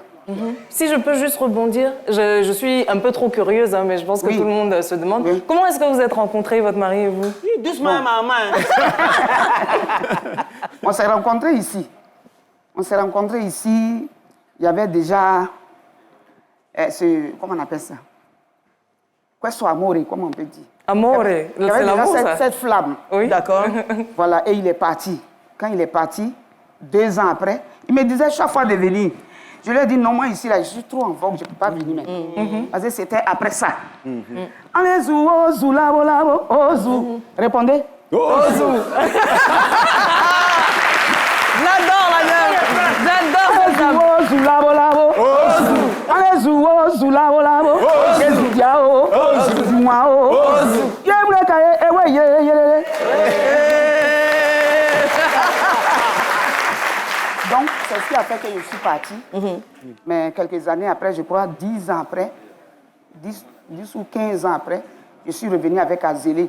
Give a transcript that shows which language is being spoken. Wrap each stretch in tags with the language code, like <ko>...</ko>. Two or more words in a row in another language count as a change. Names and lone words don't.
<fr>Si je peux juste rebondir, je suis un peu trop curieuse, mais je pense que tout le monde se demande. Comment est-ce que vous êtes rencontrés, votre mari et vous? Doucement, maman. On s'est rencontrés ici. Il y avait déjà... comment on appelle ça?</fr> <it>Questo amore,</it> <fr>comment on peut dire? Amore, c'est l'amour, ça? Cette flamme. Oui, d'accord. Voilà, et il est parti. Quand il est parti, 2 ans après, il me disait chaque fois de venir. Je lui ai dit, non, moi ici, là, je suis trop en vogue, je ne peux pas venir maintenant. Parce que c'était après ça. Allez, ozu, labo, labo, ozu. Répondez. Ozu. J'adore la gueule. J'adore ozu, labo, labo, ozu. Allez, ozu, labo, labo, ozu. Diao, ozu, mwao, ozu. Donc, c'est ce qui a fait que je suis partie. Mais quelques années après, je crois 10 ans après, 10 ou 15 ans après, je suis revenue avec Azélé.</fr>